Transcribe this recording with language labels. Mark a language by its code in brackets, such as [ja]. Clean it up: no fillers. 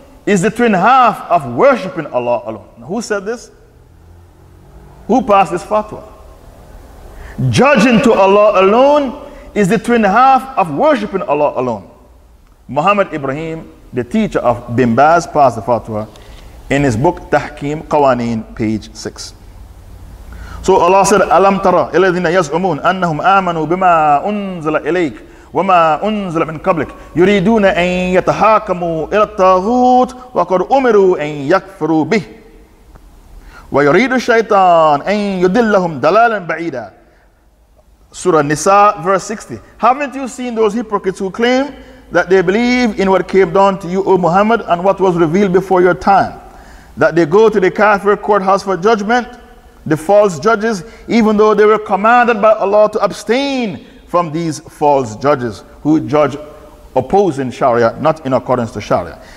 [en] is the twin half of worshiping Allah alone. Now, who said this? Who passed this fatwa? Judging to Allah alone is the twin half of worshiping Allah alone. Muhammad Ibrahim, the teacher of Bin Baz, passed the fatwa in his book Tahkim Qawaneen, page 6. So Allah said, [ar] Alam tara illadhina yaz'umun annahum amanu bima unzila ilayk وَمَا أُنزِلَ مِنْ قَبْلِكَ يُرِيدُونَ أَنْ يَتَحَاكَمُوا إِلَى الطَّاغُوتِ وَقَدْ أُمِرُوا أَنْ يَكْفُرُوا بِهِ وَيُرِيدُ الشَّيْطَانُ أَنْ يُضِلَّهُمْ ضَلَالًا بَعِيدًا. [en] Surah Nisa, verse 60. Haven't you seen those hypocrites who claim that they believe in what came down to you, O Muhammad, and what was revealed before your time? That they go to the kafir courthouse for judgment, the false judges, even though they were commanded by Allah to abstain from these false judges who judge opposing Sharia, not in accordance to Sharia.